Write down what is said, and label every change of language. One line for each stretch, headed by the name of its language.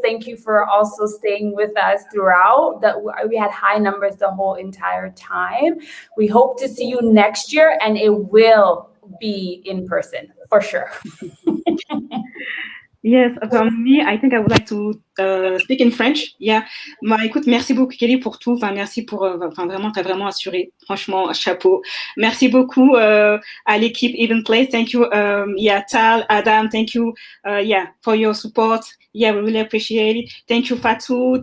English: Thank you for also staying with us throughout. We had high numbers the whole entire time. We hope to see you next year, and it will be in person for sure. Yes, me, I think I would like to speak in French. Yeah.
French: Écoute, merci beaucoup Kelly pour tout. Merci pour, vraiment, t'as vraiment assuré. Franchement, chapeau. Merci beaucoup à l'équipe Even Place.
English: Thank you, Tal, Adam. Thank you, for your support. Yeah, we really appreciate it. Thank you, Fatou.